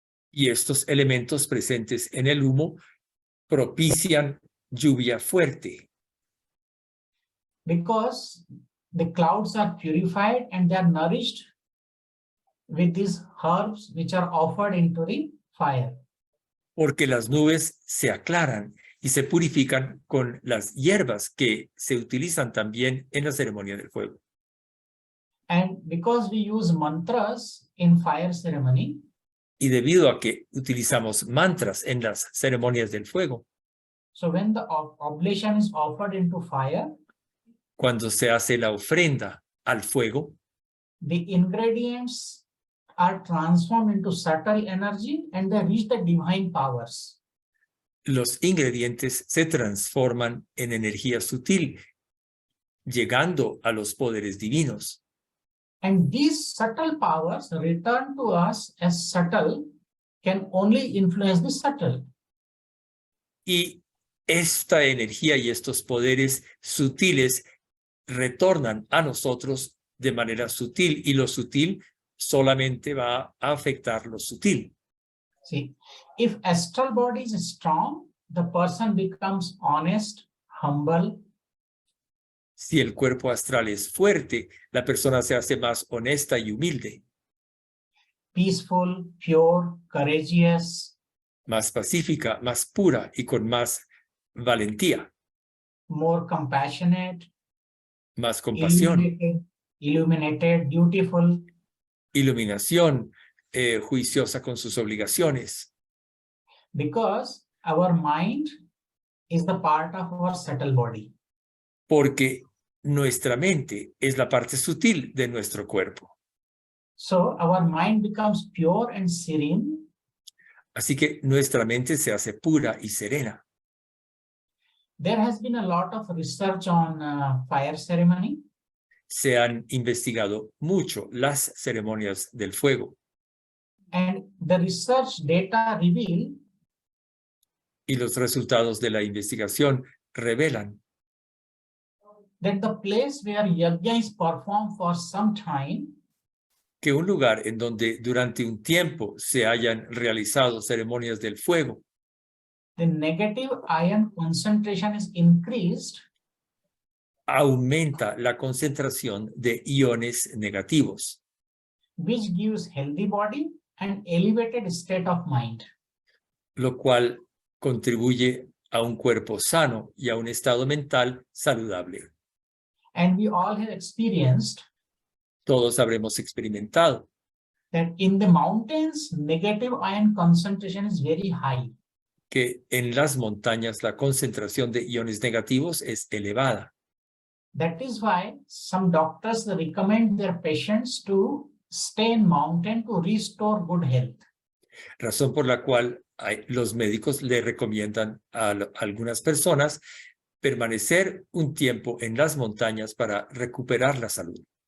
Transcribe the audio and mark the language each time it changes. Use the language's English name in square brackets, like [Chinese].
[Spanish] Y estos elementos presentes en el humo propician lluvia fuerte, [English] Because the clouds are purified and they are nourished with these herbs which are offered into the fire. [Spanish] porque las nubes se aclaran y se purifican con las hierbas que se utilizan también en la ceremonia del fuego. [English] And because we use mantras in fire ceremony, [Spanish] Y debido a que utilizamos mantras en las ceremonias del fuego, [English] so when the oblation is offered into fire, [Spanish] cuando se hace la ofrenda al fuego, [English] the ingredients are transformed into subtle energy and they reach the divine powers. [Spanish] los ingredientes se transforman en energía sutil, llegando a los poderes divinos. [English] And these subtle powers return to us as subtle, can only influence the subtle. [Spanish] Y esta energía y estos poderes sutiles retornan a nosotros de manera sutil, y lo sutil solamente va a afectar lo sutil. [English] See, if astral body is strong, the person becomes honest, humble. [Spanish] Si el cuerpo astral es fuerte, la persona se hace más honesta y humilde, [English] Peaceful, pure, courageous, [Spanish] más pacífica, más pura y con más valentía, [English] more compassionate, [Spanish] más compasión, [English] illuminated, dutiful. [Spanish] iluminación, juiciosa con sus obligaciones, [English] Because our mind is the part of our subtle body. [Spanish] porque nuestra mente es la parte sutil de nuestro cuerpo. [English] So our mind becomes pure and serene. [Spanish] Así que nuestra mente se hace pura y serena. [English] There has been a lot of research on fire ceremony. [Spanish] Se han investigado mucho las ceremonias del fuego, [English] And the research data reveal [Spanish] y los resultados de la investigación revelan [English] that the place where yajna is performed for some time, [Spanish] que un lugar en donde durante un tiempo se hayan realizado ceremonias del fuego, [English] the negative ion concentration is increased, [Spanish] aumenta la concentración de iones negativos, [English] which gives healthy body and elevated state of mind. [Spanish] lo cual contribuye a un cuerpo sano y a un estado mental saludable. [English] And we all have experienced [Spanish] Todos habremos experimentado [English] that in the mountains, negative ion concentration is very high. [Spanish] que en las montañas la concentración de iones negativos es elevada. [English] That is why some doctors recommend their patients to stay in mountain to restore good health. [Spanish] Razón por la cual los médicos le recomiendan a algunas personas permanecer un tiempo en las montañas para recuperar la salud.